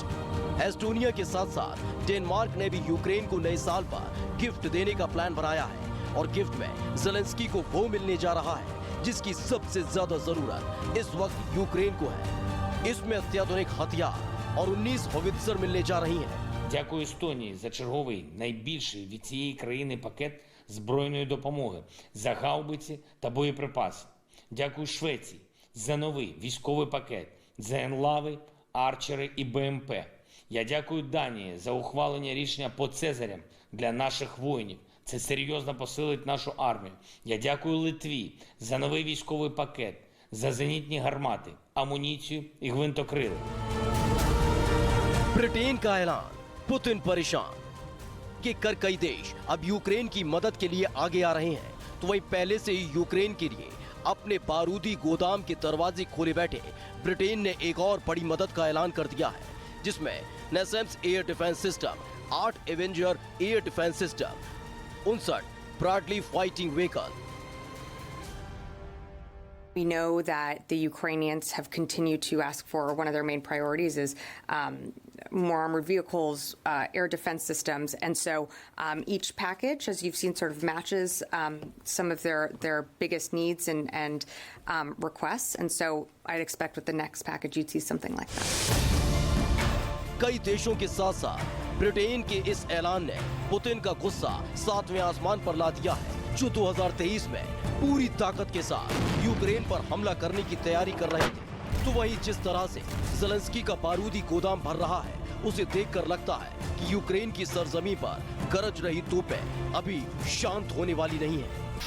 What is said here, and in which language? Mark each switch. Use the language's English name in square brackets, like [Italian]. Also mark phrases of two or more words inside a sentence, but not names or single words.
[Hindi] एस्टोनिया के साथ साथ डेनमार्क ने भी यूक्रेन को नए साल पर गिफ्ट देने का प्लान बनाया है, और गिफ्ट में ज़ेलेंस्की को वो मिलने जा रहा है जिसकी सबसे ज्यादा जरूरत इस वक्त यूक्रेन को है। इसमें अत्याधुनिक हथियार और 19 होवित्जर मिलने जा रही हैं। [Ukrainian] Дякую Естонії за черговий найбільший від цієї країни пакет збройної допомоги за гаубиці та боєприпаси. Дякую Швеції за новий військовий пакет ЗН-лави, Арчери і БМП. Я дякую Данії за ухвалення рішення по Цезарям для наших воїнів. Це серйозно посилить нашу армію. Я дякую Литві за новий військовий пакет, за зенітні гармати, амуніцію і гвинтокрили. [Hindi] ब्रिटेन का ऐलान। पुतिन परेशान कि कर कई देश अब यूक्रेन की मदद के लिए आगे आ रहे हैं, तो वहीं पहले से ही यूक्रेन के लिए अपने बारूदी गोदाम के दरवाजे खोले बैठे ब्रिटेन ने एक और बड़ी मदद का ऐलान कर दिया है, जिसमें नेसेम्स [English] air defense system, [Hindi] 8 एवेंजर [English] air defense system, [Hindi] 59 ब्रॉडली [English] fighting vehicle. We know that the Ukrainians have continued to ask for, one of their main priorities is more armored vehicles, air defense systems, and so each package, as you've seen, sort of matches some of their biggest needs and requests, and so I'd expect with the next package you'd see something like that. [Hindi] कई देशों के साथ साथ ब्रिटेन के इस ऐलान ने पुतिन का गुस्सा 7वें आसमान पर ला दिया है, जो 2023 में पूरी ताकत के साथ यूक्रेन पर हमला करने की तैयारी कर रहे थे। तो वहीं जिस तरह से ज़ेलेंस्की का बारूदी गोदाम भर रहा है, उसे देखकर लगता है कि यूक्रेन की सरजमी पर गरज रही तोपें अभी शांत होने वाली नहीं है।